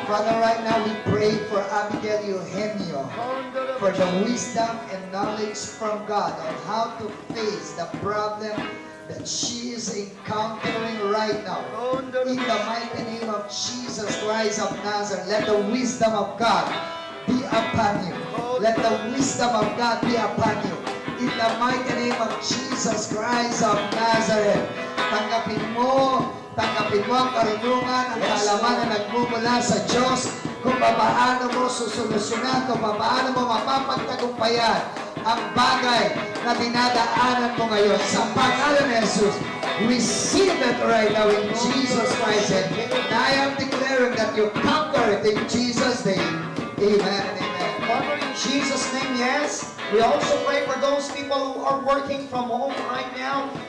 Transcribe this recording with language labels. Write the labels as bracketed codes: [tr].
[en] Father, right now we pray for Abigail Eugenio for the wisdom and knowledge from God on how to face the problem that she is encountering right now. In the mighty name of Jesus Christ of Nazareth, let the wisdom of God be upon you. Let the wisdom of God be upon you. In the mighty name of Jesus Christ of Nazareth, [tl] tanggapin mo ang karunungan, ang kaalaman na nagmumula sa Diyos kung paano mo susolusyonan, kung paano mo mapapagtagumpayan ang bagay na dinadaanan mo ngayon. Sa pangalan ni Jesus, [en] receive it right now in Jesus Christ. And I am declaring that you conquer it in Jesus' name. Amen and amen. Father, in Jesus' name, yes. We also pray for those people who are working from home right now.